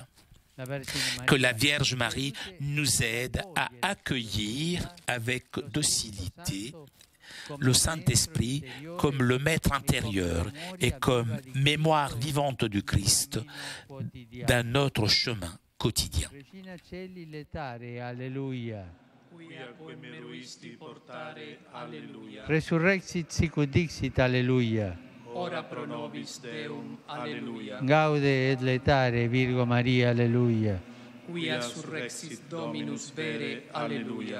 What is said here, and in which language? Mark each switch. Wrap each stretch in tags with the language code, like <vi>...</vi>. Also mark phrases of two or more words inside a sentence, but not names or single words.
<fr>Que la Vierge Marie nous aide à accueillir avec docilité le Saint-Esprit comme le Maître intérieur et comme mémoire vivante du Christ dans notre chemin quotidien.</fr> <la>Resurrexit sicut dixit, alleluia. Ora pro nobis Deum, alleluia. Gaude et letare, Virgo Maria, alleluia. Quia surrexit Dominus vere, alleluia.</la>